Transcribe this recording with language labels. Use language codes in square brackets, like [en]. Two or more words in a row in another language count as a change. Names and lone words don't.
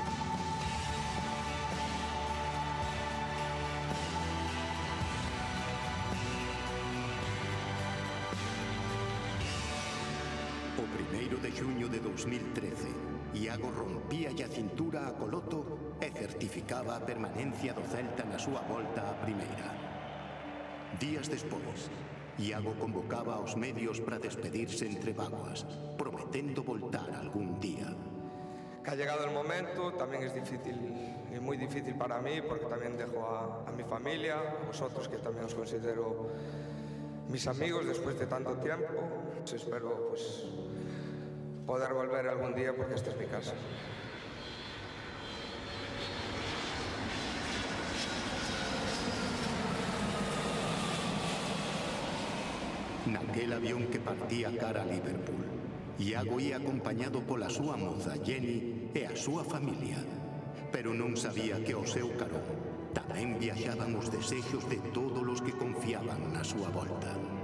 [gl] O 1º de xuño de 2013, Iago rompía a cintura a Coloto e certificaba a permanencia do Celta na súa volta á primeira. Días despois, Iago convocaba aos medios para despedirse entre vaguas, prometendo voltar algún día. [es] Que ha llegado el momento, también es difícil y muy difícil para mí, porque también dejo a mi familia, a vosotros que también os considero mis amigos después de tanto tiempo. Espero pues poder volver algún día, porque esta es mi casa. [gl] Naquel avión que partía cara a Liverpool, Iago ia acompañado pola súa moza Jenny e a súa familia, pero non sabía que ao seu carón tamén viaxaban os desexos de todos os que confiaban na súa volta.